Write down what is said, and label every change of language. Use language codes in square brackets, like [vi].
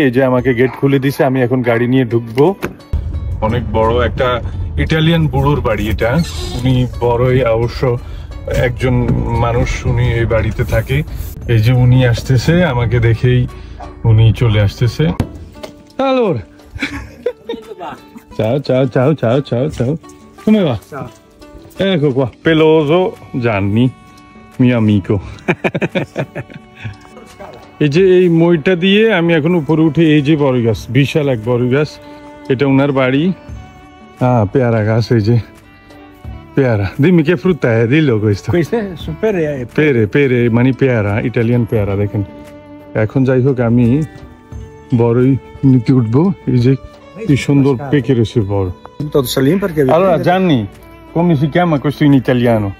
[bn] এই যে আমাকে গেট খুলে দিছে, আমি এখন গাড়ি নিয়ে ঢুকবো। অনেক বড় একটা ইটালিয়ান বুড়োর বাড়ি এটা। উনি বড়ই অবশ্য একজন মানুষ, উনি এই বাড়িতে থাকে। এই যে উনি আসতেছে, আমাকে দেখেই উনি চলে আসতেছে। [it] Allora, ciao ciao ciao ciao ciao ciao, come va? Ciao. Ecco qua, peloso Gianni, mio amico. [bn] এই যে এই মইটা দিয়ে আমি এখন উপরে উঠে, এই যে বড় গাছ, বিশাল এক বড় গাছ, এটা ওনার বাড়ি। পেয়ারা গাছ, এই যে পেয়ারা। [it] Dimmi che frutta è, dillo questo. Queste sono pere. [bn] পেরে পেরে মানে পেয়ারা, ইটালিয়ান পেয়ারা। দেখেন এখন যাই হোক আমি বড়ই নিতে উঠবো। এই যে কি সুন্দর পেকে রয়েছে বড়। [it] Tutto salim perché Allora Gianni, come si chiama questo in italiano?